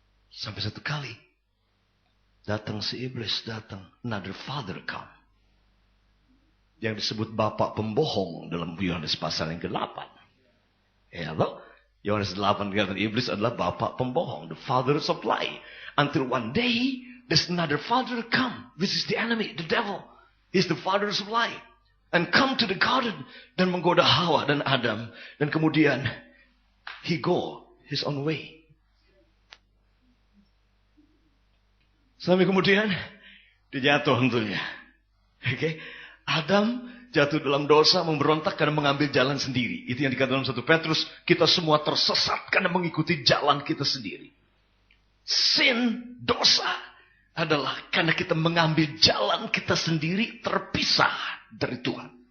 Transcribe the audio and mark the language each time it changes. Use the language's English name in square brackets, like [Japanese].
[Indonesian] Sampai satu kali datang si iblis, [English] another father come, [Indonesian] yang disebut Bapa pembohong dalam Yohanes pasal yang ke-8. Ya, loh? Yohanes 8 kata iblis adalah Bapa pembohong, [English] the father of lie. Until one day there's another father come, which is the enemy, the devil. He's the father of lie. And come to the garden [Indonesian] dan menggoda Hawa dan Adam. Dan kemudian [English] he go his own way. [Indonesian] Sampai kemudian dia jatuh tentunya. Okay? Adam jatuh dalam dosa, memberontak karena mengambil jalan sendiri. Itu yang dikatakan dalam 1 Petrus, kita semua tersesat karena mengikuti jalan kita sendiri. Sin, dosa adalah karena kita mengambil jalan kita sendiri terpisah dari Tuhan.